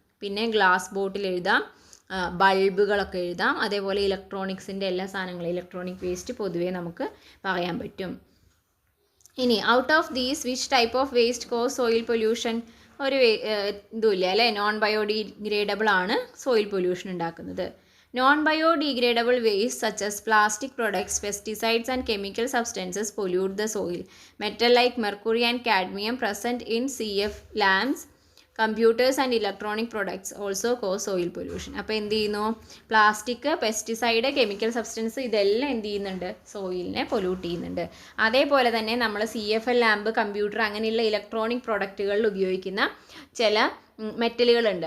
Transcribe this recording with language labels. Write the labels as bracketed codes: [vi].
[ml] പിന്നെ ഗ്ലാസ് ബോട്ടിൽ എഴുതാം, ബൾബുകളൊക്കെ എഴുതാം. അതേപോലെ ഇലക്ട്രോണിക്സിൻ്റെ എല്ലാ സാധനങ്ങളും, ഇലക്ട്രോണിക് വേസ്റ്റ് പൊതുവേ നമുക്ക് പറയാൻ പറ്റും. [en] ഇനി out of these which type of waste cause soil pollution? [ml] ഒരു ഇതുമില്ല അല്ലേ, നോൺ ബയോഡിഗ്രേഡബിൾ ആണ് സോയിൽ പൊല്യൂഷൻ ഉണ്ടാക്കുന്നത്. [en] Non biodegradable waste such as plastic products, pesticides and chemical substances pollute the soil. Metal like mercury and cadmium present in CF lamps, computers and electronic products also cause soil pollution. [ml] അപ്പോൾ എന്ത് ചെയ്യുന്നു? Plastic, pesticide, chemical substance ഇതെല്ലാം എന്ത് ചെയ്യുന്നുണ്ട്? സോയിലിനെ pollute ചെയ്യുന്നുണ്ട്. അതേപോലെ തന്നെ നമ്മൾ CFL ലാമ്പ്, കമ്പ്യൂട്ടർ അങ്ങനെയുള്ള ഇലക്ട്രോണിക് പ്രൊഡക്റ്റുകളിൽ ഉപയോഗിക്കുന്ന ചില മെറ്റലുകളുണ്ട്.